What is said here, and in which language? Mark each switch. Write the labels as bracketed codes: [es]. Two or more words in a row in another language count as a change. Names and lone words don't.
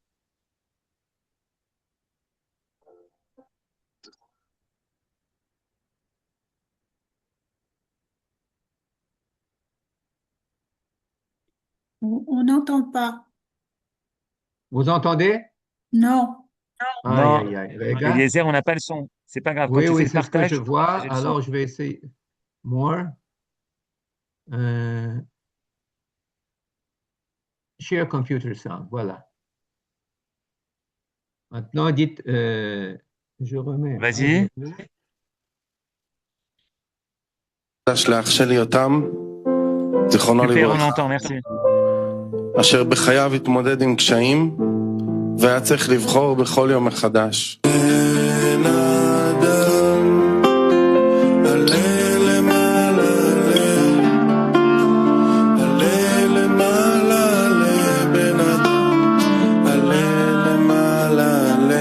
[fr] On n'entend pas. Vous entendez? Non. Aïe, Non, aïe, aïe. Regarde. Eliezer, on n'a pas le son. C'est pas grave. Quand Oui, tu fais oui, le c'est ce que partage, je tu peux vois. partager le son. Alors, je vais essayer. More. [en] Euh, Share computer sound. [fr] Voilà. Maintenant, dites, je remets. Vas-y. [he] לאח שלי יותם, זיכרונו [fr] Super, on [he] לברכה, [fr] entend, merci. [he] אשר בחייו התמודד עם קשיים והיה צריך לבחור בכל יום מחדש. בן אדם, עלה למעלה, עלה למעלה, בן אדם, עלה למעלה,